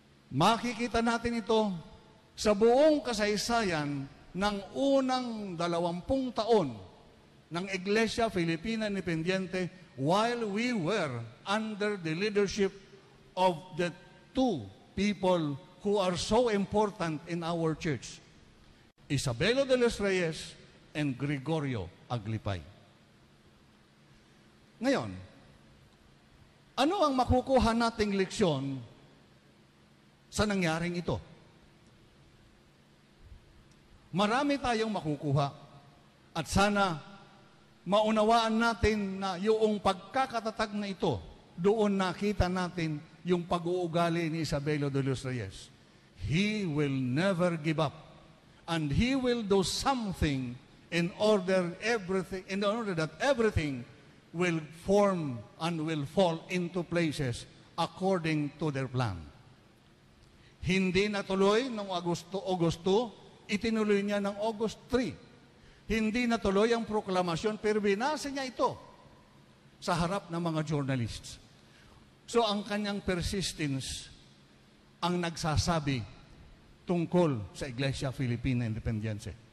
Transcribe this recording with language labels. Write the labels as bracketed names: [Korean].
[Filipino] Makikita natin ito sa buong kasaysayan ng unang 20 taon ng Iglesia Filipina Independiente [English] while we were under the leadership of the two people who are so important in our church, Isabelo de los Reyes and Gregorio Aglipay. [Filipino] Ngayon, ano ang makukuha nating leksyon sa nangyaring ito? Marami tayong makukuha at sana maunawaan natin na yung pagkakatatag na ito, doon nakita natin yung pag-uugali ni Isabelo de los Reyes. [English] He will never give up and he will do something in order that everything will form and will fall into places according to their plan. [Filipino] Hindi natuloy noong Agosto, itinuloy niya ng August 3. Hindi natuloy ang proklamasyon, pero binasa niya ito sa harap ng mga journalists. So ang kanyang persistence ang nagsasabi tungkol sa Iglesia Filipina Independiente.